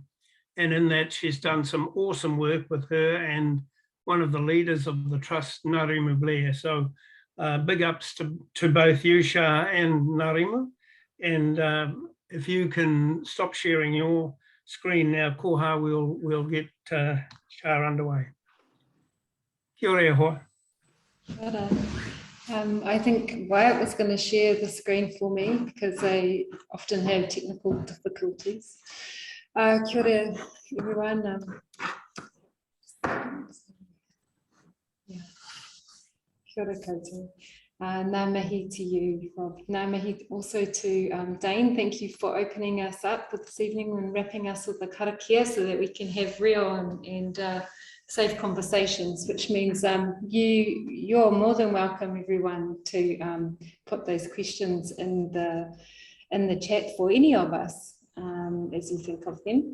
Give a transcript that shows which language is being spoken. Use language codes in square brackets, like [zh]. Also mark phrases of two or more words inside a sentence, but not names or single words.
[en] And in that, she's done some awesome work with her and one of the leaders of the trust, Ngārimu Blair. So big ups to both you, Shah, and Ngārimu. And if you can stop sharing your screen now, Koha, we'll get Shah underway. [mi] Kia ora e hoa. [en] I think Wyatt was going to share the screen for me because I often have technical difficulties. [mi] Kia ora, everyone. Kia ora koutou. Ngā mihi [en] to you, Rob. [mi] Ngā mihi [en] also to Dane. Thank you for opening us up for this evening and wrapping us with the karakia so that we can have real and safe conversations, which means you're more than welcome, everyone, to put those questions in the chat for any of us as you think of them.